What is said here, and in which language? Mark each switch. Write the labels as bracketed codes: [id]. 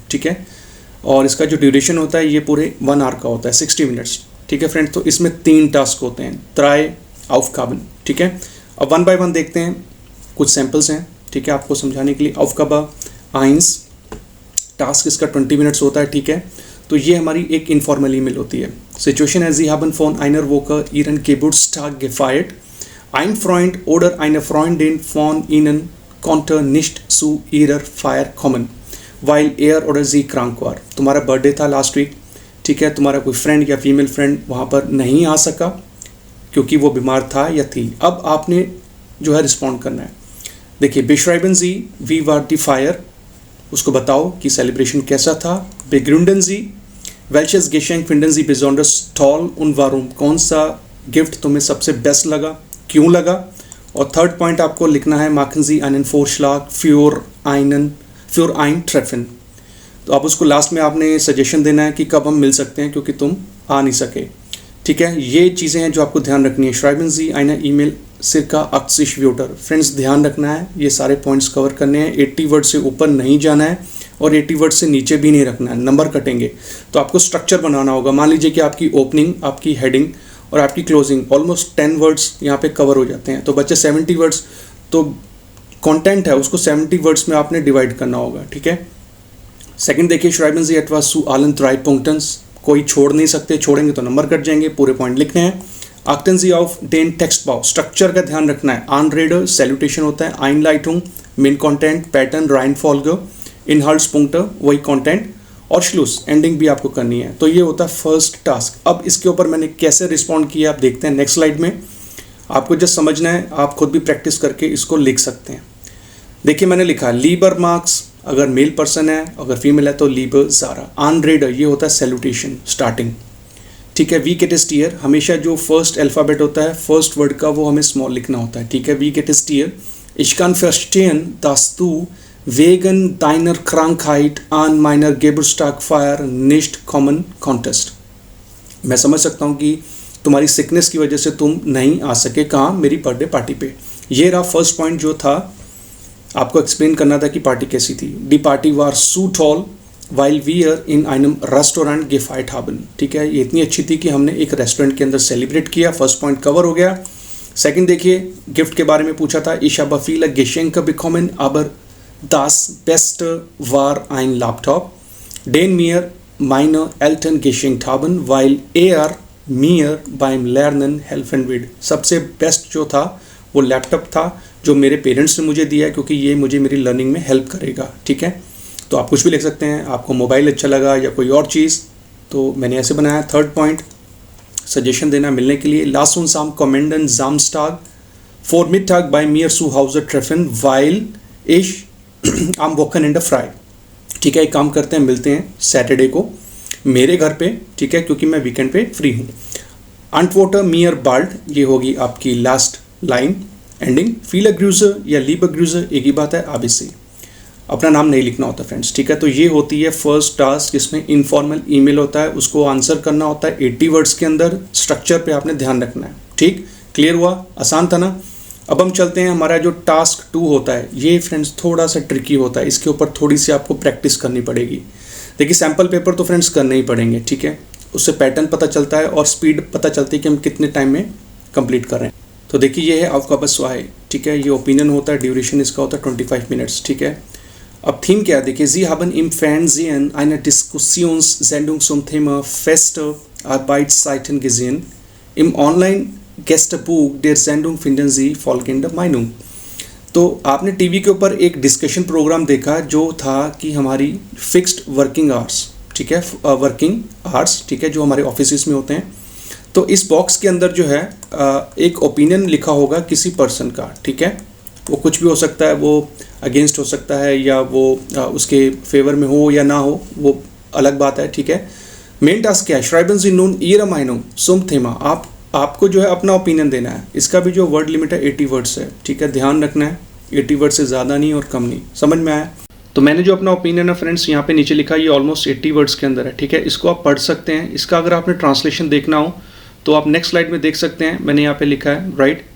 [hi] ठीक है, और इसका जो ड्यूरेशन होता है ये पूरे 1 आवर का होता है, 60 मिनट्स। ठीक है फ्रेंड, तो इसमें 3 टास्क होते हैं, 3 Aufgaben। ठीक है, अब 1 by 1 देखते हैं, कुछ सैम्पल्स हैं। ठीक है, आपको समझाने के लिए। Aufgabe 1, टास्क इसका 20 मिनट्स होता है। ठीक है, तो ये हमारी एक इनफॉर्मल ईमेल होती है। [de] Situation ist, Sie haben von einer Woche Ihren Geburtstag gefeiert. Ein Freund oder eine Freundin von Ihnen konnte nicht zu Ihrer Feier kommen, weil er oder sie krank war। [hi] तुम्हारा birthday था last week. ठीक है, तुम्हारा कोई friend या female friend वहाँ पर नहीं आ सका क्योंकि वो बीमार था या थी। अब आपने जो है रिस्पॉन्ड करना है। देखिए, [de] beschreiben Sie, wie war die Feier, [hi] उसको बताओ कि सेलिब्रेशन कैसा था। [de] begründen Sie, welches Geschenk finden Sie besonders toll und warum, [hi] कौन सा गिफ्ट तुम्हें सबसे बेस्ट लगा, क्यों लगा। और थर्ड पॉइंट आपको लिखना है [de] machen Sie einen Vorschlag für ein Treffen। [hi] तो अब उसको लास्ट में आपने सजेशन देना है कि कब हम मिल सकते हैं क्योंकि तुम आ नहीं सके। ठीक है, ये चीज़ें हैं जो आपको ध्यान रखनी है। [de] schreiben Sie eine E-Mail circa 80 Wörter। [hi] Friends ध्यान रखना है, ये सारे पॉइंट्स कवर करने हैं। 80 वर्ड से ऊपर नहीं जाना है और 80 वर्ड से नीचे भी नहीं रखना है, नंबर कटेंगे। तो आपको स्ट्रक्चर बनाना होगा। मान लीजिए कि आपकी ओपनिंग, आपकी हेडिंग और आपकी क्लोजिंग ऑलमोस्ट 10 वर्ड्स यहाँ पे कवर हो जाते हैं, तो बच्चे 70 वर्ड्स, तो कंटेंट है उसको 70 वर्ड्स में आपने डिवाइड करना होगा। ठीक है, सेकंड देखिए, [de] schreiben Sie etwas zu allen 3 Punkten, [hi] कोई छोड़ नहीं सकते, छोड़ेंगे तो नंबर कट जाएंगे, पूरे पॉइंट लिखने हैं। [de] achten Sie auf den Textbau, [hi] structure का ध्यान रखना है। Anrede, सैल्यूटेशन होता है। Einleitung, main content, pattern, Reihenfolge, Inhaltspunkte, वही कंटेंट, और Schluss, एंडिंग भी आपको करनी है। तो ये होता है फर्स्ट टास्क। अब इसके ऊपर मैंने कैसे रिस्पॉन्ड किया आप देखते हैं नेक्स्ट स्लाइड में। आपको जस्ट समझना है, आप खुद भी प्रैक्टिस करके इसको लिख सकते हैं। देखिए, मैंने लिखा लीबर मार्क्स, अगर मेल पर्सन है, अगर फीमेल है तो लीबर ज़ारा। Anrede, ये होता है सैल्यूटेशन, स्टार्टिंग। ठीक है, वी गेट स्टीयर, हमेशा जो फर्स्ट अल्फ़ाबेट होता है फर्स्ट वर्ड का वो हमें स्मॉल लिखना होता है। ठीक है, we get steer. [de] Ich kann verstehen, dass du wegen deiner Krankheit an meiner Geburtstagfeier nicht kommen konntest। [hi] मैं समझ सकता हूँ कि तुम्हारी सिकनेस की वजह से तुम नहीं आ सके, कहाँ, मेरी बर्थडे पार्टी पे। ये रहा फर्स्ट पॉइंट जो था, आपको एक्सप्लेन करना था कि पार्टी कैसी थी। [de] डी पार्टी वार सू टॉल वाइल वीयर इन einem रेस्टोरेंट gefeiert haben। [hi] ठीक है, ये इतनी अच्छी थी कि हमने एक रेस्टोरेंट के अंदर सेलिब्रेट किया। फर्स्ट पॉइंट कवर हो गया। सेकंड देखिए, गिफ्ट के बारे में पूछा था, [de] ich habe viele Geschenke bekommen, aber das Beste war ein Laptop, den mir meine Eltern geschenkt haben, weil er mir beim Lernen helfen wird। [hi] सबसे बेस्ट जो था वो लैपटॉप था जो मेरे पेरेंट्स ने मुझे दिया है, क्योंकि ये मुझे मेरी लर्निंग में हेल्प करेगा। ठीक है, तो आप कुछ भी लिख सकते हैं, आपको मोबाइल अच्छा लगा या कोई और चीज़, तो मैंने ऐसे बनाया। थर्ड पॉइंट, सजेशन देना मिलने के लिए, [de] Lass uns am kommenden Samstag Vormittag bei mir zu Hause treffen, weil ich am Wochenende frei। [hi] ठीक है, एक काम करते हैं, मिलते हैं सैटरडे को मेरे घर पे, ठीक है, क्योंकि मैं वीकेंड पे फ्री हूँ। [de] Antworte mir bald, [hi] ये होगी आपकी last line ending. [de] Viele Grüße [hi] या Liebe Grüße एक ही बात है, ABC अपना नाम नहीं लिखना होता फ्रेंड्स। ठीक है, तो ये होती है फर्स्ट टास्क, इसमें इनफॉर्मल ईमेल होता है, उसको आंसर करना होता है 80 वर्ड्स के अंदर। स्ट्रक्चर पे आपने ध्यान रखना है। ठीक, क्लियर हुआ, आसान था ना। अब हम चलते हैं, हमारा जो टास्क 2 होता है ये फ्रेंड्स थोड़ा सा ट्रिकी होता है, इसके ऊपर थोड़ी सी आपको प्रैक्टिस करनी पड़ेगी। देखिए सैम्पल पेपर तो फ्रेंड्स करने ही पड़ेंगे, ठीक है, उससे पैटर्न पता चलता है और स्पीड पता चलती है कि हम कितने टाइम में कंप्लीट कर रहे हैं। तो देखिए ये है Aufgabe-2, ठीक है, ये ओपिनियन होता है, ड्यूरेशन इसका होता है 25 मिनट्स। [de] ठीक है, अब थीम क्या है देखिए, Sie haben im Fernsehen eine Diskussionssendung zum Thema feste Arbeitszeiten gesehen. Im Online-Gästebuch der Sendung finden Sie folgende Meinung। [hi] तो आपने टीवी के ऊपर एक डिस्कशन प्रोग्राम देखा जो था कि हमारी फिक्स्ड वर्किंग आवर्स, ठीक है, वर्किंग आवर्स, ठीक है, जो हमारे ऑफिस में होते हैं। तो इस बॉक्स के अंदर जो है एक ओपिनियन लिखा होगा किसी पर्सन का, ठीक है, वो कुछ भी हो सकता है, वो अगेंस्ट हो सकता है या वो उसके फेवर में हो या ना हो, वो अलग बात है। ठीक है, मेन टास्क क्या है, [de] Schreiben Sie nun Ihre Meinung zum Thema। [hi] आपको जो है अपना ओपिनियन देना है। इसका भी जो वर्ड लिमिट है 80 वर्ड्स है। ठीक है, ध्यान रखना है, 80 वर्ड से ज़्यादा नहीं और कम नहीं। समझ में आया? तो मैंने जो अपना ओपिनियन है फ्रेंड्स यहाँ पे नीचे लिखा है, ये ऑलमोस्ट 80 वर्ड्स के अंदर है। ठीक है, इसको आप पढ़ सकते हैं। इसका अगर आपने ट्रांसलेशन देखना हो तो आप नेक्स्ट स्लाइड में देख सकते हैं, मैंने यहाँ पे लिखा है, राइट।